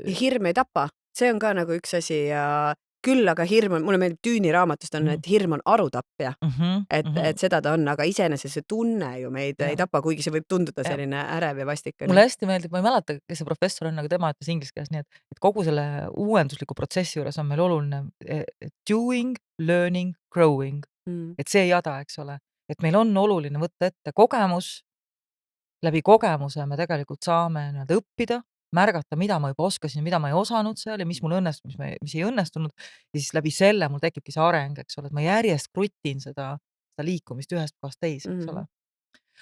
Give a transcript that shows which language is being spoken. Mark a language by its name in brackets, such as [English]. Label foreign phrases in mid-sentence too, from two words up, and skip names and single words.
[Estonian] hirm ei tapa, see on ka nagu üks asi ja küll aga hirm on, mulle meeldib Tüüni raamatust on, et hirm on arutapja. Et seda ta on, aga iseenesest see tunne ju meid ei tapa, kuigi see võib tunduda selline ärev ja vastik. Mulle hästi meeldib, ma ei mäleta, kes see professor on, aga tema ütles inglise keeles nii, et kogu selle uuendusliku protsessi juures on meil oluline [English] doing, learning, growing. [Estonian] Et see jada, eks ole. Et meil on oluline võtta ette kogemus, läbi kogemuse me tegelikult saame nii-öelda õppida, märgata, mida ma juba oskasin, mida ma ei osanud seal ja mis mul õnnestus, mis ei õnnestunud. Ja siis läbi selle mul tekibki see areng, eks ole, et ma järjest krutin seda liikumist ühest kohast teise, eks ole.